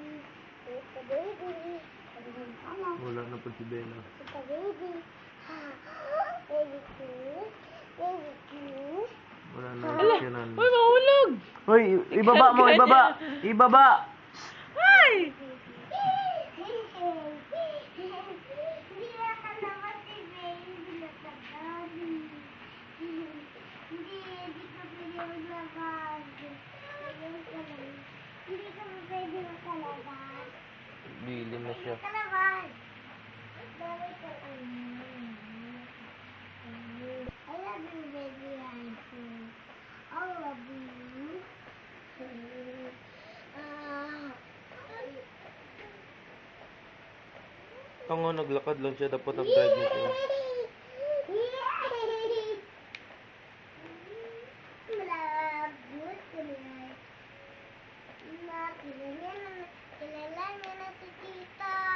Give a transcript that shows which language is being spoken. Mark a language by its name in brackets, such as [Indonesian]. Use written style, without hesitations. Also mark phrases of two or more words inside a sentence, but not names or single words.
[Filipino] Tayo ka, baby. Wala na po si Bella. Ito, [English] baby. Baby cute. Baby cute. [Filipino] Wala na reaksyonan. Uy, mahulog! Hoy, ibaba mo, ibaba! Ibaba! Ay! Hindi na kalabas si baby. Nakadami. Hindi ka pwede maglabas. Hindi ka pwede makalabas. Bilin na siya. Kalabas. Dami ka [English] I love you, baby. I love you. [Filipino] Tango, naglakad lang siya. Dapat nag-drive niya siya. Kilala na si tita.